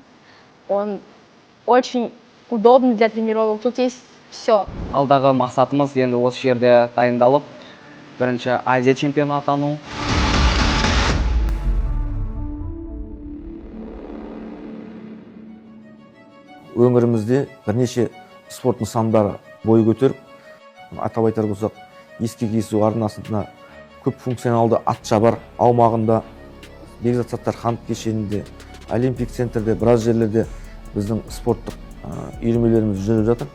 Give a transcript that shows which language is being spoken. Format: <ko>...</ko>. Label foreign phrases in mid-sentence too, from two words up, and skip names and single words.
<ru>Он очень удобный для тренировок. Тут есть все.</ru> <kk>Алдағы мақсатымыз енді осы жерде дайындалып, бірінші Азия чемпионы атану. Өңірімізде бірнеше спорт нысандары бой көтеріп, атап айтар болсақ, ескек есу арнасында көп функционалды атшабар аумағында, бекзат саттар қант кешенінде, олимпик центрде, біраз жерлерде біздің спорттық үйірмелеріміз жүріп жатыр.</kk>